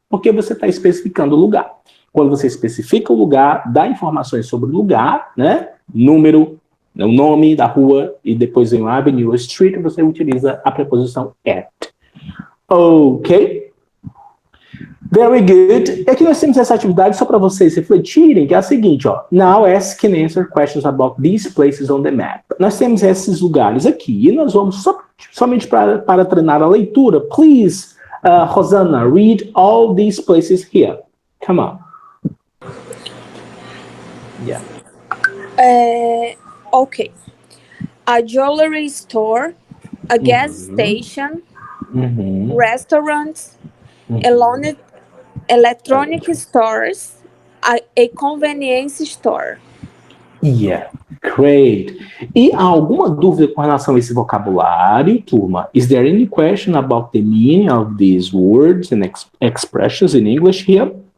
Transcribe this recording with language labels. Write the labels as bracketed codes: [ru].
[pt] Porque você está especificando o lugar. Quando você especifica o lugar, dá informações sobre o lugar, né? Número, o nome da rua e depois vem o avenue ou street, você utiliza a preposição at. Ok. Very good. E aqui nós temos essa atividade só para vocês refletirem, que é a seguinte, ó. [en] Now ask and answer questions about these places on the map. [pt] Nós temos esses lugares aqui e nós vamos somente para treinar a leitura. [en] Please, Rosanna, read all these places here. Come on. Yeah. Okay. A jewelry store, a gas station, restaurants, electronic stores, a convenience store. Yeah, great. [pt] E há alguma dúvida com relação a esse vocabulário, turma? [en] Is there any question about the meaning of these words and expressions in English here?